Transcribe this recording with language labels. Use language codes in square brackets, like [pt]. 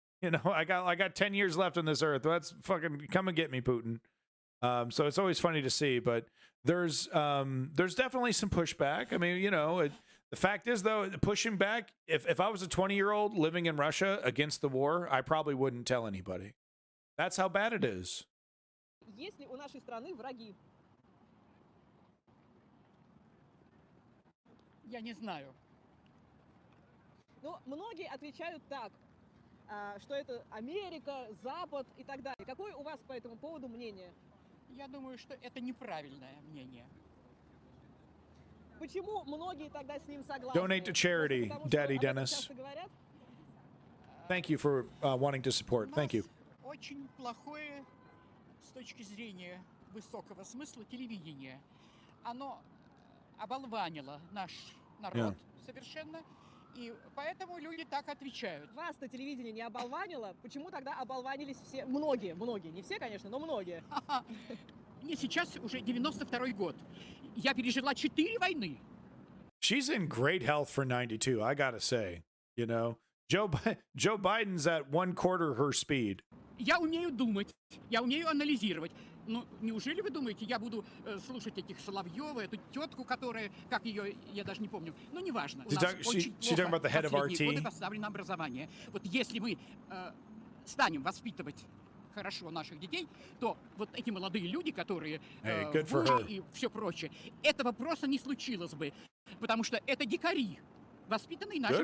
[en] You know, I got 10 years left on this earth. Let's fucking come and get me, Putin. So it's always funny to see, but there's definitely some pushback. I mean, you know, the fact is, though, pushing back, if I was a 20-year-old living in Russia against the war, I probably wouldn't tell anybody. That's how bad it is. [ru] Есть ли у нашей страны враги? Я не знаю. Ну, многие отвечают так, что это Америка, Запад и так далее. Какое у вас по этому поводу мнение? Я думаю, что это неправильное мнение. Почему многие тогда с ним согласны? [en] Donate to charity, Daddy Dennis. Thank you for wanting to support. Thank you. [ru] Очень плохое с точки зрения высокого смысла телевидение. Оно оболванило наш народ совершенно, и поэтому люди так отвечают. Вас-то телевидение не оболванило? Почему тогда оболванились все? Многие, не все, конечно, но многие. Мне сейчас уже 92-й год. Я пережила 4 войны. [en] she's in great health for 92. I gotta say, you know, Joe Biden's at 1/4 her speed. [ru] Я умею думать, я умею анализировать. Ну, неужели вы думаете, я буду слушать этих Соловьева, эту тетку, которая, как ее, я даже не помню, но неважно. У нас очень плохо последние годы поставлено образование. Вот если мы станем воспитывать хорошо наших детей, то вот эти молодые люди, которые вожи и все прочее, этого просто не случилось бы, потому что это дикари, воспитанные нашим